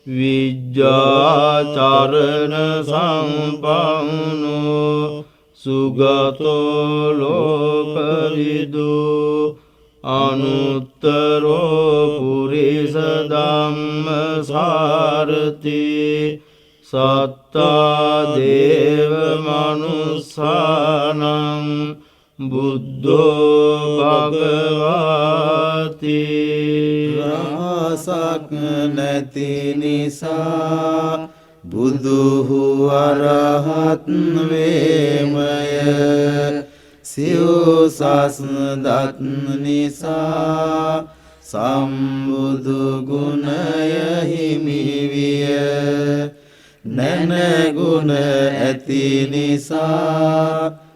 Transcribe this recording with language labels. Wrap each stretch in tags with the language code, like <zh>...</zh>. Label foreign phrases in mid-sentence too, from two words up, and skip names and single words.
<pi>විජ්ජාචරණ සම්පන්නෝ සුගතෝ ලෝකවිදු අනුත්තරෝ පුරිස ධම්ම සාරති සත්තා දේව මනුස්සානං බුද්ධෝ භගවාති</pi> <si>රාසක් නැති නිසා බුදුහු අරහත් වේමය සිව්සස් දත් නිසා සම්බුදු ගුණය හිමි විය නැන ගුණ ඇති නිසා</si>